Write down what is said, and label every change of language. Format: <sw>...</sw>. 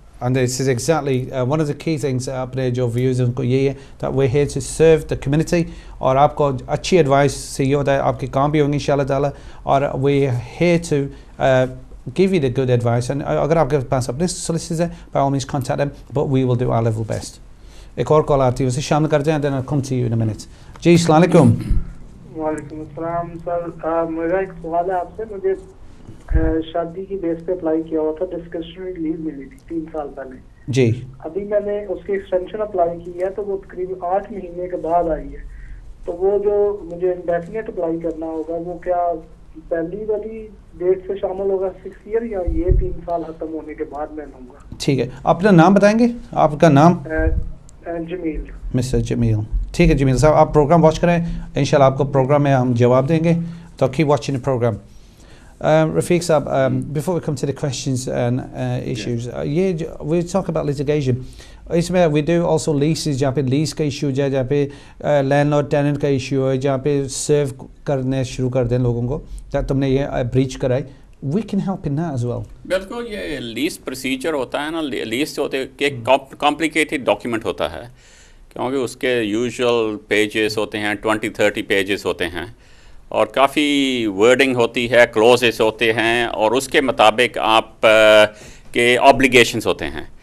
<en>And this is exactly one of the key things</en> <ur>اپنے جو views ان کو یہ ہے</ur> <en>that we're here to serve the community,</en> <ur>اور آپ کو اچھی advice سے یہ ہوتا ہے آپ کے کام بھی ہوں گے انشاءاللہ تعالی,</ur> <en>اور we're here to give you the good advice. and</en> <ur>اگر آپ کے پاس اپنے solicitors ہیں,</ur> <en>by all means contact them, but we will do our level best.</en> <ur>ایک اور کال آتی ہے, اسے شامل کرتے ہیں,</ur> <en>then I'll come to you in a minute.</en> <ur>جی السلام علیکم. وعلیکم السلام سر, میرا ایک سوال ہے آپ سے. مجھے شادی کی بیس پہ اپلائی کیا ہوا تھا, ڈسکریشنری لیو ملی تھی 3 سال پہلے. جی. ابھی میں نے اس کی ایکسٹینشن اپلائی کی ہے, تو وہ تقریباً 8 مہینے کے بعد آئی ہے. تو وہ جو مجھے انڈیفینٹ اپلائی کرنا ہوگا, وہ کیا پہلی والی ڈیٹ سے شامل ہوگا 6 ایئر, یا یہ 3 سال ختم ہونے کے بعد میں لوں گا؟ ٹھیک ہے, اپنا نام بتائیں گے, آپ کا نام؟ جمیل. مسٹر جمیل. ٹھیک ہے جمیل صاحب, آپ پروگرام واچ کریں, انشاءاللہ آپ کو پروگرام میں ہم جواب دیں گے, تو</ur> <en>keep watching the program. Rafiq Saab, before we come to the questions and issues, we talk about litigation.</en> <ur>اس میں</ur> <en>we do also leases,</en> <ur>جہاں پہ لیز کا ایشو ہے, جہاں پہ لینڈ لارڈ ٹیننٹ کا ایشو ہے, جہاں پہ سرو کرنے شروع کر دیں لوگوں کو, تم نے یہ بریچ کرائی,</ur> <en>we can help in that as well.</en> <ur>بالکل, یہ لیز پروسیجر ہوتا ہے نا, لیز ہوتے کہ کمپلیکیٹڈ ڈاکیومنٹ ہوتا ہے, کیونکہ اس کے یوزول پیجز ہوتے ہیں 20-30 پیجز ہوتے ہیں, اور کافی ورڈنگ ہوتی ہے, کلوزز ہوتے ہیں, اور اس کے مطابق آپ کے آبلیگیشنز ہوتے ہیں.</ur>